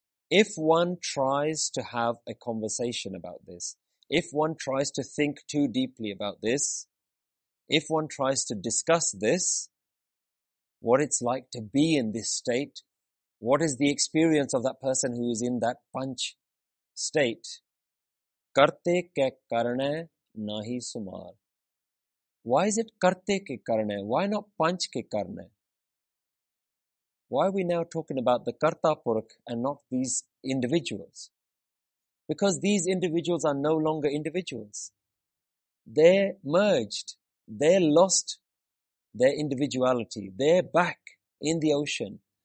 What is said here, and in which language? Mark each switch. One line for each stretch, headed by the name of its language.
English: If one tries to have a conversation about this, if one tries to think too deeply about this, if one tries to discuss this, what it's like to be in this state, what is the experience of that person who is in that Panch state?
Punjabi: Karte ke karane nahi sumar.
English: Why is it
Punjabi: ਕਰਤੇ ਕੇ ਕਰਣੇ?
English: Why not
Punjabi: punch K ਕਰਣੇ?
English: Why are we now talking about the Karta Purakh and not these individuals? Because these individuals are no longer individuals. They're merged. They're lost their individuality. They're back in the ocean.